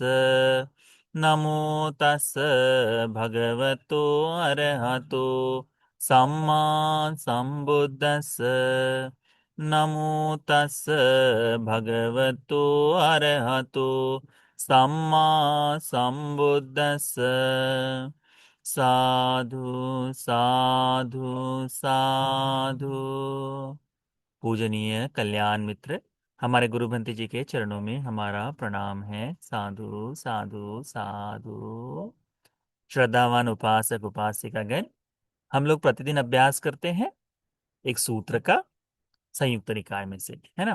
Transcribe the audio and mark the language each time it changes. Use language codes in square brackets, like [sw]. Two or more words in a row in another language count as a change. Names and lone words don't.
[pi] नमो तस् भगवतो अरहतो सम्मा संबुद्धस्स। नमो तस् भगवतो अरहतो सम्मा संबुद्धस्स। साधु साधु साधु। [hi] पूजनीय कल्याण मित्र, हमारे गुरु भंते जी के चरणों में हमारा प्रणाम है। [pi] साधु साधु साधु। [hi] श्रद्धावान उपासक उपासिकागण, हम लोग प्रतिदिन अभ्यास करते हैं एक सूत्र का, संयुक्त निकाय में से, है ना।